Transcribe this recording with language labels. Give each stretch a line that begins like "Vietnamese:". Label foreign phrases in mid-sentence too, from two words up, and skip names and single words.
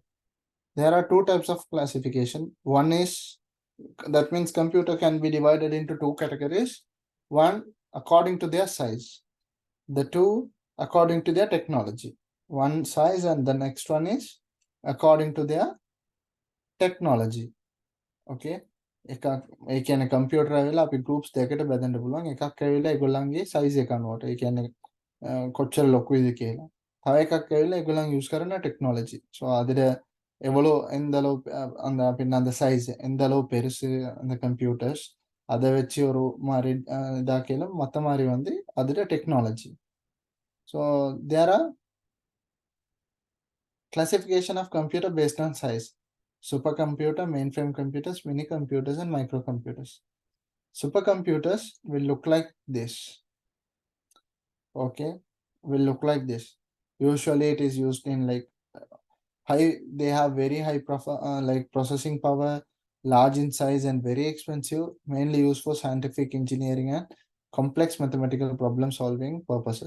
English: There are two types of classification. One is, that means computer can be divided into two categories. One according to their size, the two according to their technology. One size, and the next one is according to their technology.
Sinhala: Okay, ඒ කියන්නේ කම්පියුටර් ඇවිල්ලා අපි groups දෙකකට බෙදන්න පුළුවන්. එකක් ඇවිල්ලා ඒගොල්ලන්ගේ size එක අනුවට. ඒ කියන්නේ කොච්චර ලොකුයිද කියලා. තව එකක් ඇවිල්ලා ඒගොල්ලන් use කරන technology.
Tamil: So அதில எவ்வளோ எந்த அளவு அந்த பின்ன அந்த size எந்த அளவு பெருசு அந்த computers அதை வச்சு ஒரு மாதிரி இதாக்கலும் மற்ற மாதிரி வந்து அதில் technology.
English: So there are classification of computer based on size. Supercomputer, mainframe computers, mini computers, and microcomputers. Supercomputers will look like this. Okay, will look like this. Usually it is used in like they have very high like processing power, large in size, and very expensive, mainly used for scientific engineering and complex mathematical problem solving purposes.